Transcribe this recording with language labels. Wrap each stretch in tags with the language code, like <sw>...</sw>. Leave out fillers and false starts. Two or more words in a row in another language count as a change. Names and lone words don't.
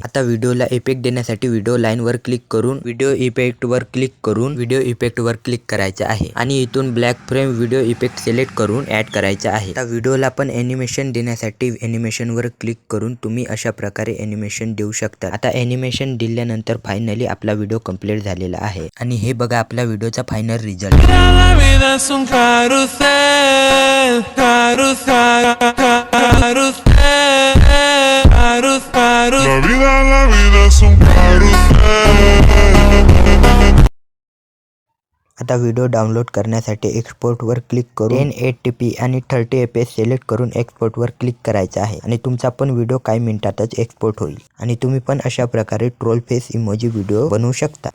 <mr>आता व्हिडिओला इफेक्ट देण्यासाठी</mr> <en>video line</en> <mr>वर क्लिक करून</mr> <en>video effect</en> <mr>वर क्लिक करून</mr> <en>video effect</en> <mr>वर क्लिक करायचे आहे आणि इथून</mr> <en>black frame video effect select</en> <mr>करून ॲड करायचे आहे। आता व्हिडिओला पण ॲनिमेशन देण्यासाठी ॲनिमेशन वर क्लिक करून तुम्ही अशा प्रकारे ॲनिमेशन देऊ शकता। आता ॲनिमेशन दिल्यानंतर फायनली आपला व्हिडिओ कंप्लीट झालेला आहे आणि हे बघा आपला व्हिडिओचा</mr> <en>final result.</en> <es>La vida es un carrusel, carrusel, carrusel, carrusel. La vida es un carrusel.</es> <mr>आता व्हिडिओ डाउनलोड करण्यासाठी एक्सपोर्ट वर क्लिक करून 1080p आणि 30fps सिलेक्ट करून एक्सपोर्ट वर क्लिक करायचे आहे आणि तुमचा पण व्हिडिओ काही मिनिटातच एक्सपोर्ट होईल आणि तुम्ही पण अशा प्रकारे</mr> <en>troll face emoji video</en> <mr>बनवू शकता।</mr>